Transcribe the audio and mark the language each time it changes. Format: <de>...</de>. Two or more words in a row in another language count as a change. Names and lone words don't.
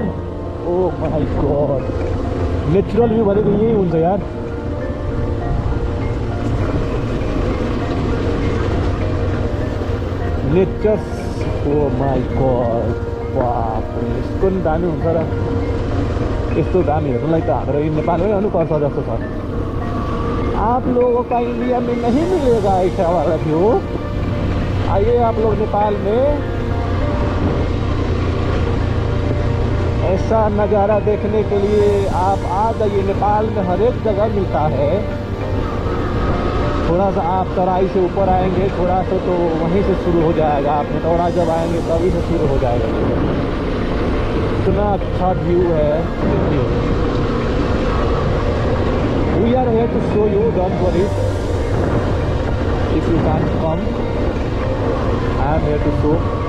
<en>oh my god natural view</en> <ne>भनेको यही हुन्छ यार।</ne> <en>nature oh my god</en> <ne>बाप रे यस्तो नि दामी हुन्छ र यस्तो दामी हेर्नुलाई त हाम्रो नेपालमै आउनुपर्छ जस्तो छ।</ne> <hi>आप लोगों का इंडिया में नहीं मिलेगा ऐसा वाला व्यू। आइए आप लोग नेपाल में ऐसा नज़ारा देखने के लिए आप आ जाइए। नेपाल में हर एक जगह मिलता है। थोड़ा सा आप तराई से ऊपर आएंगे थोड़ा सा तो वहीं से शुरू हो जाएगा। आप नेटौड़ा जब आएंगे तभी से शुरू हो जाएगा। इतना अच्छा व्यू है।</hi> <en>We are here to show you, don't worry. If you can't come, I am here to show.</en>